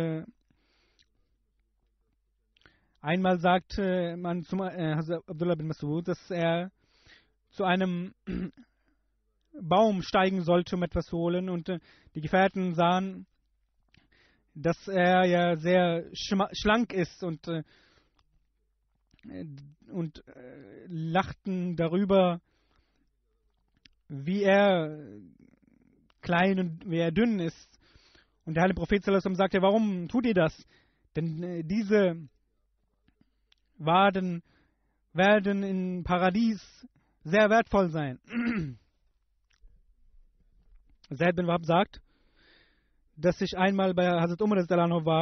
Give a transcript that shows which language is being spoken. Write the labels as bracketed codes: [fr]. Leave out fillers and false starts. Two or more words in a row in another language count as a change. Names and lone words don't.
[de] einmal sagte man zum Hazrat Abdullah bin Masud, dass er zu einem Baum steigen sollte, um etwas zu holen und die Gefährten sahen, dass er ja sehr schlank ist und lachten darüber, wie er klein und wie er dünn ist. Und der heilige Prophet [ar] صلى الله عليه وسلم [de] sagte, warum tut ihr das? Denn diese Waden werden im Paradies sehr wertvoll sein. Zaid bin Wahab sagt, dass ich einmal bei Hazrat Umar war.